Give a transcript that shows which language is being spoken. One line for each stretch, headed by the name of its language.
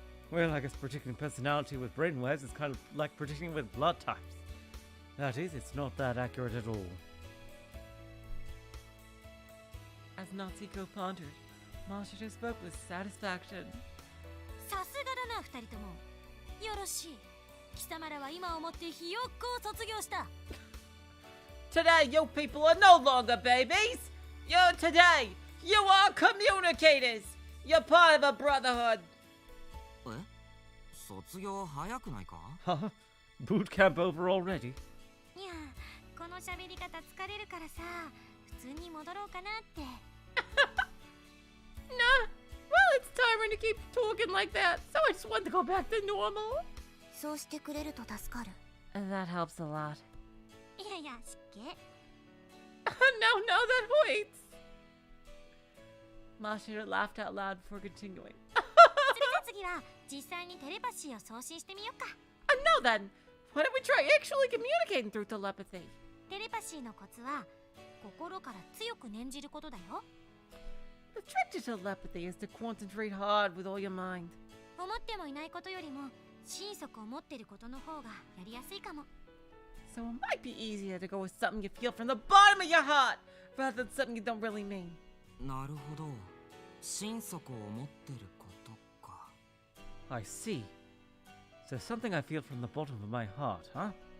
English: Well, I guess predicting personality with brainwaves is kind of like predicting with blood types. That is, it's not that accurate at all. As Natsuko pondered, Mashiro spoke with satisfaction.
Japanese: さすがだな二人とも。よろしい。貴様らは今をもってひよっこを卒業した。
English: Today, you people are no longer babies! Today, you are communicators! You're part of a brotherhood!
Japanese: え、卒業早くないか？
English: Huh? Boot camp over already?
Japanese: いや、この喋り方疲れるからさ、普通に戻ろうかなって。
English: Nah, well, it's tiring to keep talking like that, so I just want to go back to normal.
Japanese: そうしてくれると助かる。
English: That helps a lot.
Japanese: いやいや、失敬。
English: No, no, that hurts. Mashiro laughed out loud before continuing.
Japanese: それじゃ次は実際にテレパシーを送信してみようか。
English: Now then, why don't we try actually communicating through telepathy?
Japanese: テレパシーのコツは心から強く念じることだよ。
English: The trick to telepathy is to concentrate hard with all your mind.
Japanese: 思ってもいないことよりも心底思ってることの方がやりやすいかも。
English: So it might be easier to go with something you feel from the bottom of your heart rather than something you don't really mean.
Japanese: なるほど。心底思ってることか。
English: I see. So something I feel from the bottom of my heart, huh?